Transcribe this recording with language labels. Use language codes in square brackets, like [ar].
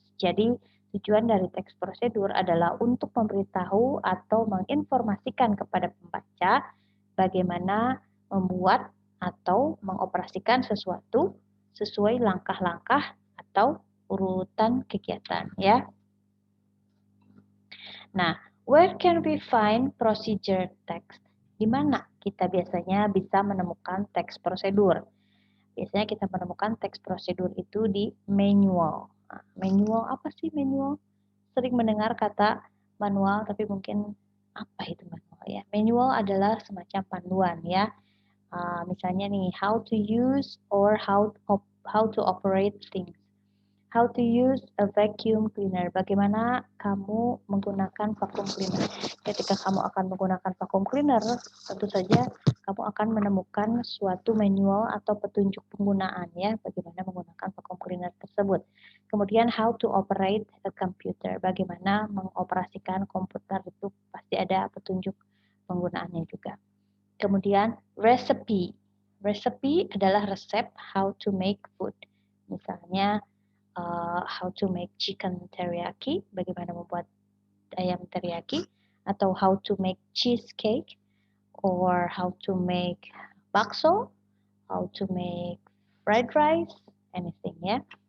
[id] Jadi, tujuan dari teks prosedur adalah untuk memberitahu atau menginformasikan kepada pembaca bagaimana membuat atau mengoperasikan sesuatu sesuai langkah-langkah atau urutan kegiatan ya. [en] Nah, where can we find procedure text? [id] Di mana kita biasanya bisa menemukan teks prosedur? Biasanya kita menemukan teks prosedur itu di manual. Nah, manual apa sih manual? Sering mendengar kata manual, tapi mungkin apa itu manual ya? Manual adalah semacam panduan ya. Misalnya nih, [en] how to use or how to operate things. How to use a vacuum cleaner. [id] Bagaimana kamu menggunakan vacuum cleaner. Ketika kamu akan menggunakan vacuum cleaner, tentu saja kamu akan menemukan suatu manual atau petunjuk penggunaan ya, bagaimana menggunakan vacuum cleaner tersebut. Kemudian [en] how to operate a computer. [id] Bagaimana mengoperasikan komputer, itu pasti ada petunjuk penggunaannya juga. Kemudian [en] recipe. Recipe [id] adalah resep [en] how to make food. [id] Misalnya [en] how to make chicken teriyaki, [id] bagaimana membuat ayam teriyaki, atau [en] how to make cheesecake, or how to make bakso, how to make fried rice, anything ya.